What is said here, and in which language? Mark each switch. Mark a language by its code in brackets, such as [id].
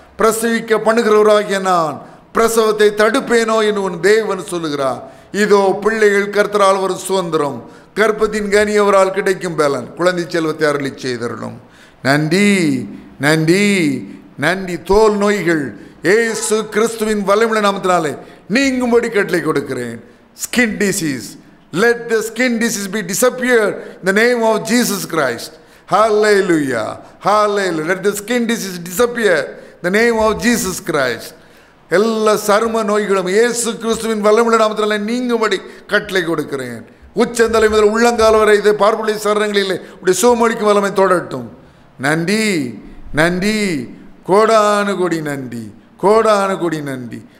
[ta] பிரசவிக்க பண்ணுகிறவராகிய நான் பிரசவத்தை தடுப்பேனோ என்று உன் தேவன் சொல்லுகிறார். இதோ பிள்ளைகள் கர்த்தரால் ஒரு சுதந்திரம், கர்ப்பத்தின் கனி அவரால் கிடைக்கும் பலன், குழந்தை செல்வத்தை அருளி செய்தருளும். நன்றி நன்றி நன்றி. தோல் நோய்கள் இயேசு கிறிஸ்துவின் வல்லமையுள்ள நாமத்தினாலே நீங்கும்படி கட்டளை கொடுக்கிறேன். [en] Skin disease, let the skin disease be disappear in the name of Jesus Christ. Hallelujah, hallelujah. Let the skin disease disappear in the name of Jesus Christ. [ta] எல்லா சரும நோய்களும் இயேசு கிறிஸ்துவின் வல்லமையுள்ள நாமத்தினாலே நீங்கும்படி கட்டளை கொடுக்கிறேன். உச்சந்தலை முதல் உள்ளங்கால் வரை இதை பார்ப்புடைய சரணங்களிலே உடைய சுகமளிக்கும் வல்லமை தொடரட்டும். நன்றி நன்றி. கோடானு கோடி நன்றி, கோடானு கோடி நன்றி.